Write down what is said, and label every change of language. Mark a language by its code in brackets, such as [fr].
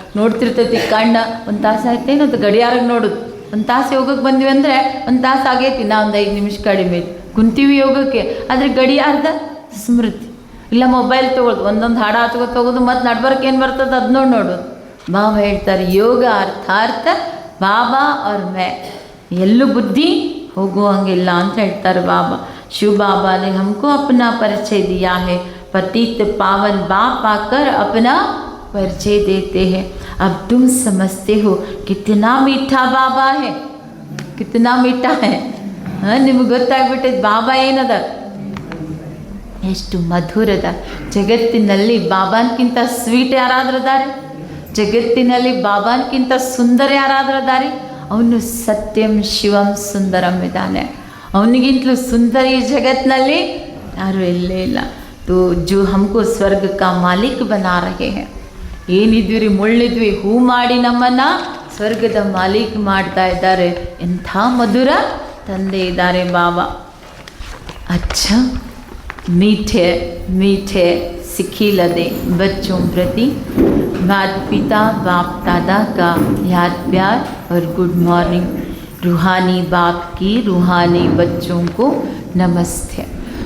[kn] ನೋಡ್ತಿರ್ತೈತಿ ಕಣ್ಣ, ಒಂದು ತಾಸು ಆಯ್ತೇನು ಅದು ಗಡಿಯಾರಿಗೆ ನೋಡೋದು, ಒಂದು ತಾಸು ಯೋಗಕ್ಕೆ ಬಂದ್ವಿ ಅಂದರೆ ಒಂದು ತಾಸು ಆಗೈತಿ, ನಾ ಒಂದು 5 ನಿಮಿಷ ಕಡಿಮೆ ಕುಂತೀವಿ ಯೋಗಕ್ಕೆ, ಆದರೆ ಗಡಿಯಾರದ ಸ್ಮೃತಿ ಇಲ್ಲ. ಮೊಬೈಲ್ ತೊಗೊಳ್ದು ಒಂದೊಂದು ಹಾಡು ಹಚ್ಕೋತ ಹೋಗೋದು, ಮತ್ತು ನಡ್ಬರ್ಕ್ ಏನು ಬರ್ತದೆ ಅದು ನೋಡೋದು. ಬಾಬಾ ಹೇಳ್ತಾರೆ, ಯೋಗ ಅರ್ಥಾರ್ಥ ಬಾಬಾ ಅವ್ರ ಮೇ, ಎಲ್ಲೂ ಬುದ್ಧಿ ಹೋಗುವಂಗಿಲ್ಲ ಅಂತ ಹೇಳ್ತಾರೆ ಬಾಬಾ. [hi] ಶಿವ ಬಾಬಾ ने हमको अपना परिचय दिया है. पतित पावन बाप आकर अपना परिचय देते हैं. अब तुम समझते हो कितना मीठा बाबा है, कितना मीठा है. [kn] ನಿಮ್ಗೆ ಗೊತ್ತಾಗ್ಬಿಟ್ಟೈತೆ ಬಾಬಾ ಏನದ, ಎಷ್ಟು ಮಧುರದ. ಜಗತ್ತಿನಲ್ಲಿ ಬಾಬಾನ್ಕಿಂತ ಸ್ವೀಟ್ ಯಾರಾದ್ರೂ ಅದಾರೆ? ಜಗತ್ತಿನಲ್ಲಿ ಬಾಬಾನ್ಕಿಂತ ಸುಂದರ ಯಾರಾದ್ರೂ ಅದಾರೆ? ಅವನು ಸತ್ಯಂ ಶಿವಂ ಸುಂದರಂ ಇದ್ದಾನೆ. ಅವನಿಗಿಂತಲೂ ಸುಂದರ ಈ ಜಗತ್ತಿನಲ್ಲಿ ಯಾರೂ ಇಲ್ಲೇ ಇಲ್ಲ. [hi] तो जो हमको स्वर्ग का मालिक बना रहे हैं. [kn] ಏನಿದ್ವಿ ರೀ, ಮುಳ್ಳಿದ್ವಿ, ಹೂ ಮಾಡಿ ನಮ್ಮನ್ನು ಸ್ವರ್ಗದ ಮಾಲೀಕ್ ಮಾಡ್ತಾ ಇದ್ದಾರೆ. ಎಂಥ ಮಧುರ ತಂದೆ ಇದ್ದಾರೆ ಬಾಬಾ. [hi] अच्छा मीठे मीठे सिखिलदे बच्चों प्रति माता पिता बाप दादा का याद प्यार और गुड मॉर्निंग. रूहानी बाप की रूहानी बच्चों को नमस्ते.